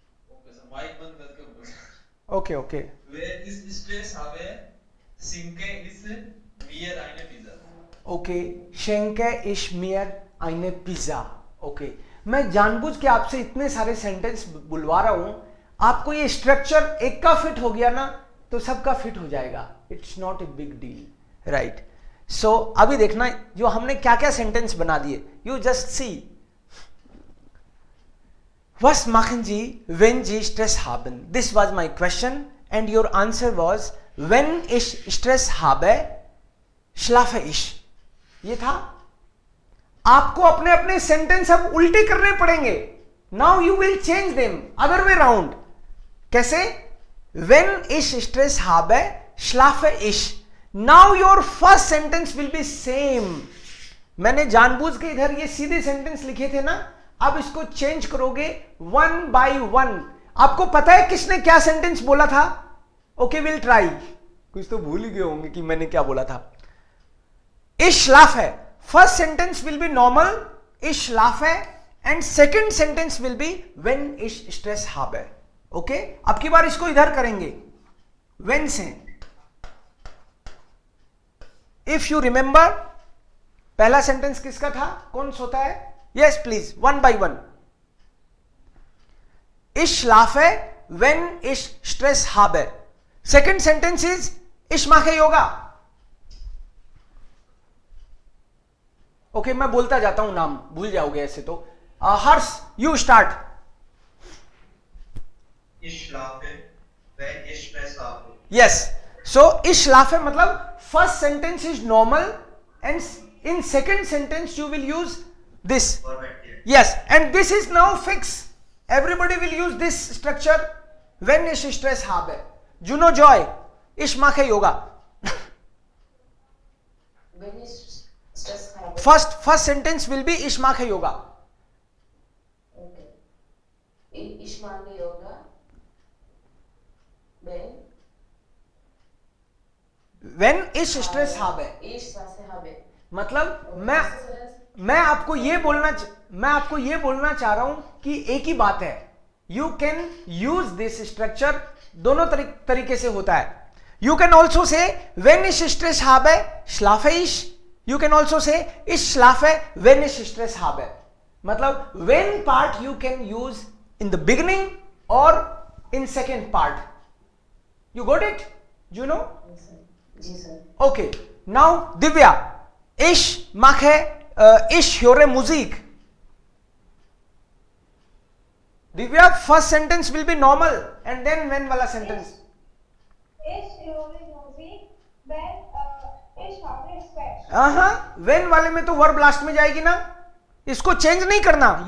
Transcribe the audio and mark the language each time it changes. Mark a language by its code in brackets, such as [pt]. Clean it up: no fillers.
[hi] okay, so mic बंद करके बोल. Okay okay. [de] Wenn ich Stress habe, schenke ich mir eine Pizza. ओके. schenke ich mir eine Pizza. ओके. [hi] मैं जानबूझ के आपसे इतने सारे सेंटेंस बुलवा रहा हूं. आपको ये स्ट्रक्चर एक का फिट हो गया ना तो सबका फिट हो जाएगा. [en] It's not a big deal. Right. [hi] सो अभी देखना जो हमने क्या क्या सेंटेंस बना दिए. [en] You just see. [de] Was machen Sie, wenn Sie Stress haben? [en] This was my question and your answer was when [de] ich Stress habe, schlafe ich. [hi] ये था. आपको अपने अपने सेंटेंस अब उल्टे करने पड़ेंगे. [en] Now you will change them other way round. [hi] कैसे? [de] When ich Stress habe, schlafe ich. [en] Now your first sentence will be same. [hi] मैंने जानबूझ के इधर ये सीधे सेंटेंस लिखे थे ना, अब इसको चेंज करोगे वन बाय वन. आपको पता है किसने क्या सेंटेंस बोला था? Okay, will try. कुछ तो भूल ही गए होंगे कि मैंने क्या बोला था. [de] Ich schlafe. [en] First sentence will be normal, [de] ich schlafe, [en] and second sentence will be when [de] ich Stress habe. [hi] Okay, अब की बार इसको इधर करेंगे when से. इफ यू रिमेंबर, पहला सेंटेंस किसका था, कौन सा होता है? [en] Yes please, one by one. [de] Ich schlafe when ich Stress habe. [en] Second sentence is [de] ich mache yoga. [hi] Okay, मैं बोलता जाता हूं, नाम भूल जाओगे ऐसे तो. [en] Harsh, you start. [de] Ich schlafe, wenn ich Stress habe. [en] Yes. So [de] ich schlafe [en] मतलब first sentence is normal and in second sentence you will use this. Perfect. Yeah. Yes, and this is now fixed. Everybody will use this structure. [de] Wenn ich Stress habe. Juno Joy, ich mache yoga. When ich Stress habe. [en] First sentence will be [de] ich mache yoga. Okay. Ich mache yoga. When ich Stress habe. Ich Stress habe. [hi] मतलब मैं आपको ये बोलना चाह रहा हूं कि एक ही बात है. [en] you can use this structure, [hi] दोनों तरीके से होता है. [en] you can also say when [de] ich Stress habe, schlafe ich. [en] You can also say [de] ich schlafe wenn ich Stress habe. [en] मतलब when part you can use in the beginning or in second part. You got it? Do you know? Yes, sir. [hi] Ji sir. [en] Okay. [de] Now Divya, ich mache, ich höre Musik. [en] Divya, first sentence will be normal and then when wala sentence. [de] Ich höre Musik, wenn ich habe Stress. [hi] When वाले में तो verb last में जाएगी ना, इसको change नहीं करना.